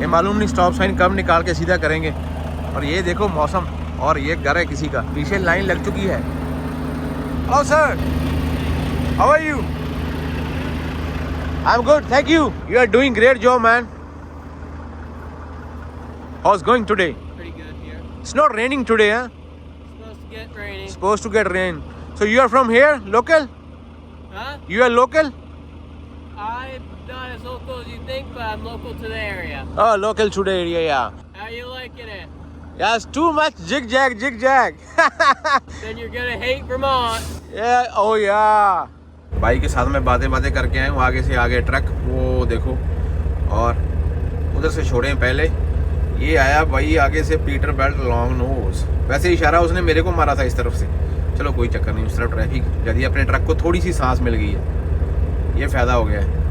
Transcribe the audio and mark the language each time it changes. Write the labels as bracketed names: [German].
[Hindi] ये मालूम नहीं स्टॉप साइन कब निकाल के सीधा करेंगे। और ये देखो मौसम, और ये घर है किसी का, पीछे लाइन लग चुकी है। [English] Hello sir, how are you? I am good, thank you. You are doing great job man. How is going today? Pretty good here. It's not raining today, huh? Supposed to get raining. Supposed to get rain. So you are from here, local? Huh? You are local? I'm not as local as you think, but I'm local to the area. Oh, local to the area, yeah. How you liking it? Yeah, it's too much zigzag. Then you're gonna hate Vermont. Yeah, oh yeah. [Hindi] भाई के साथ में बातें करके आए हूँ। आगे से आगे ट्रक, वो देखो, और उधर से छोड़े पहले। ये आया भाई आगे से पीटर बेल्ट लॉन्ग नोज। वैसे इशारा उसने मेरे को मारा था इस तरफ से, चलो कोई चक्कर नहीं, उस तरफ ट्रैफिक। यदि अपने ट्रक को थोड़ी सी सांस मिल गई है, ये फ़ायदा हो गया है।